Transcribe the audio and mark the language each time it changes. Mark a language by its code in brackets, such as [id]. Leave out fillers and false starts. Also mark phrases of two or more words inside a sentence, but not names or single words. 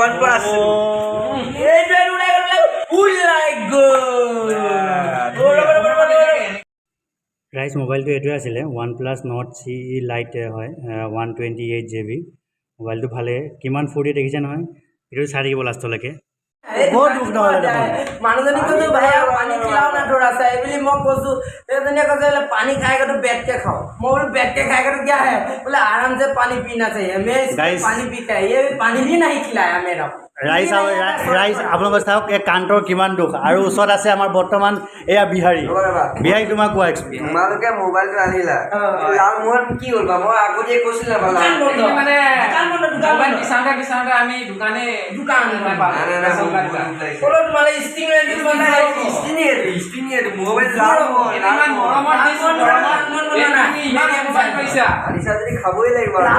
[as] প্ৰাইচ মোবাইলটো এইটোৱে আছিলে, OnePlus Nord CE Lite হয়, 128 GB। মোবাইলটো ভালেই, কিমান ফূৰ্তি দেখিছে নহয়। সেইটো চাই থাকিব লাষ্টলৈকে। মানুহজনীক কৈছো [hi] भाई पानी खिलाओ ना थोड़ा सा, [as] এইবুলি মই কৈছো। সেইজনীয়ে কৈছে পানী খাই তো [hi] बैठ के खाओ। मैं बोलूं बैठ के खाएगा तो क्या है? बोले आराम से पानी पीना चाहिए। मैं पानी पीता है, ये पानी भी नहीं खिलाया मेरा। [as] ৰাইজ আপোনালোকে চাওক, এই কাণ্টৰ কিমান দুখ। আৰু ওচৰত আছে আমাৰ বৰ্তমান এয়া বিহাৰী। তোমাক কোৱা এক্সপিৰিয়েঞ্চ। তোমালোকে মোবাইলটো আনিলা, লালমোহন কি হ'ল বা? মই আগতে কৈছিলো মানে বিচাৰোঁতে আমি দোকান খাবই লাগিব।